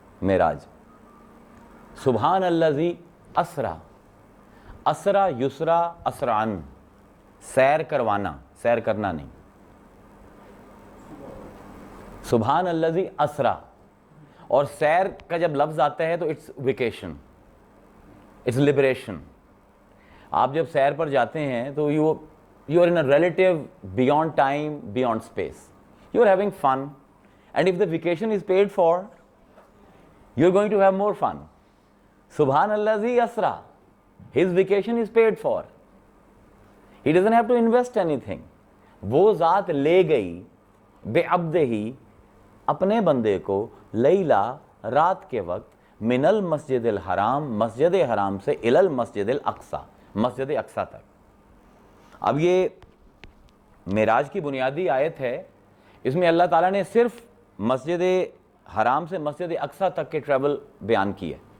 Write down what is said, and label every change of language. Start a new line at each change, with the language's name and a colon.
Urdu: معراج،
Arabic: سبحان الذی اسرا،
Urdu: اسرا یسرا اسرعن، سیر کروانا، سیر کرنا نہیں.
Arabic: سبحان الذی اسرا،
Urdu: اور سیر کا جب لفظ آتا ہے تو
English: It's vacation, it's liberation.
Urdu: آپ جب سیر پر جاتے ہیں تو
English: you are in a relative beyond time, beyond space. You are having fun, and if the vacation is paid for, you are going to have more fun. Subhanallazi asra, his vacation is paid for. He doesn't have to invest anything.
Urdu: وہ ذات لے گئی بے عبدہ ہی اپنے بندے کو لیلا رات کے وقت
Arabic: من المسجد الحرام،
Urdu: مسجد حرام سے
Arabic: الی المسجد الاقصی،
Urdu: مسجد اقصی تک. اب یہ معراج کی بنیادی آیت ہے، اس میں اللہ تعالیٰ نے صرف مسجد حرام سے مسجد اقصی تک کے ٹریول بیان کی ہے.